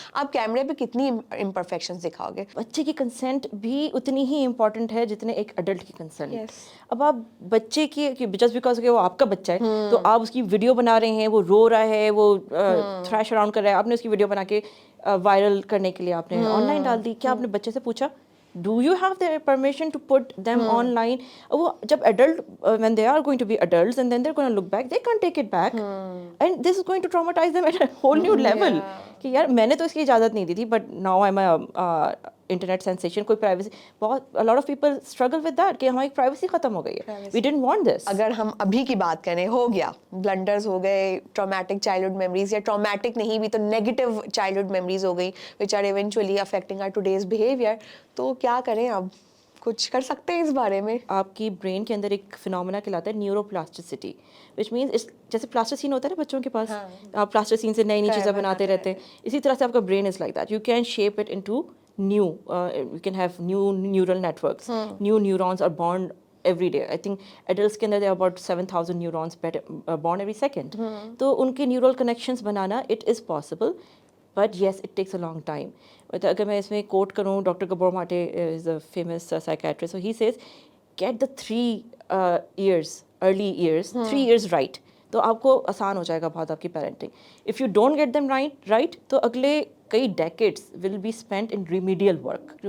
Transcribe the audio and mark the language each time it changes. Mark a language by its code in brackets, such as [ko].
[ur] آپ کیمرے پہ کتنی امپرفیکشن دکھاؤ گے؟ بچے کی کنسنٹ بھی اتنی ہی امپورٹنٹ ہے جتنے ایک ایڈلٹ کی کنسنٹ. اب آپ بچے کی جسٹ بیکاز کہ وہ آپ کا بچہ ہے تو آپ اس کی ویڈیو بنا رہے ہیں, وہ رو رہا ہے, وہ تھریش اراؤنڈ کر رہا ہے, آپ نے اس کی ویڈیو بنا کے وائرل کرنے کے لیے آپ نے آن لائن ڈال دی. کیا آپ نے بچے سے پوچھا [en] do you have the permission to put them online? [ur] وہ جب [en] adult when they are going to be adults and then they're going to look back, they can't take it back and this is going to traumatize them at a whole new level. [ur] کہ یار میں نے تو اس کی اجازت نہیں دی تھی, [en] but now I'm a [ur] internet sensation, کوئی پرائیویسی, بہت [en] a lot of people struggle with that [ur] کہ ہماری پرائیویسی ختم ہو گئی ہے. [en] We didn't want this. [ur] اگر ہم ابھی کی بات کریں, ہو گیا, بلنڈرز ہو گئے, ٹرامیٹک چائلڈہڈ میموریز, یا ٹرامیٹک نہیں بھی تو نیگیٹو چائلڈہڈ میموریز ہو گئی [en] which are eventually affecting our today's behavior. [ur] تو کیا کریں, اب کچھ کر سکتے ہیں اس بارے میں؟ آپ کی برین کے اندر ایک فنومینا کہلاتا ہے نیورو پلاسٹیسٹی, [en] which means [ur] جیسے پلاسٹیسین ہوتا ہے نا بچوں کے پاس, آپ پلاسٹیسین سے نئی نئی چیزیں بناتے رہتے ہیں, اسی طرح سے آپ کا brain [en] Is like that. You can shape it into new, you can have new neural networks, new neurons are born every day. I think adults [ur] کے اندر [en] there are about 7,000 neurons born every second. [ur] تو ان کے [en] neural connections [ur] banana [en] it is possible, but yes it takes a long time. [ur] اگر میں اس میں کوٹ کروں, doctor گبور ماٹے [en] is a famous psychiatrist, so he says get the 3 years early years 3 years right, [ur] تو آپ کو آسان ہو جائے گا بہت آپ کی parenting. [en] if you don't get them right [ur] تو اگلے کئی [en] Decades will be spent in remedial work.